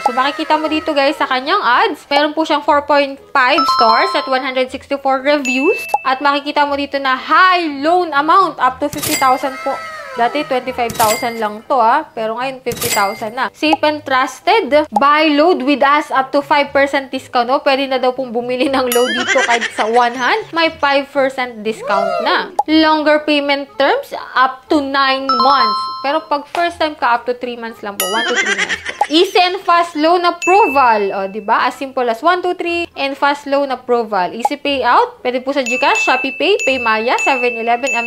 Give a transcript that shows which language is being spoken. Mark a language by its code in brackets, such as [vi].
[tl] So, makikita mo dito, guys, sa kanyang ads. Meron po siyang 4.5 stars at 164 reviews. At makikita mo dito na [en] high loan amount up to [tl] 50,000 po. Dati, 25,000 lang to, pero ngayon, 50,000 na. [en] Safe and trusted. Buy load with us up to 5% discount. [tl] O, pwede na daw pong bumili ng load dito kahit sa Juan Han. May 5% discount na. [en] Longer payment terms, up to 9 months. [tl] Pero pag first time ka, up to 3 months lang po. 1 to 3 months po. [en] Easy and fast loan approval. [tl] O, diba? [en] As simple as 1, 2, 3 and fast loan approval. Easy payout. [tl] Pwede po sa GCash, Shopee Pay, Paymaya, 7-Eleven, M.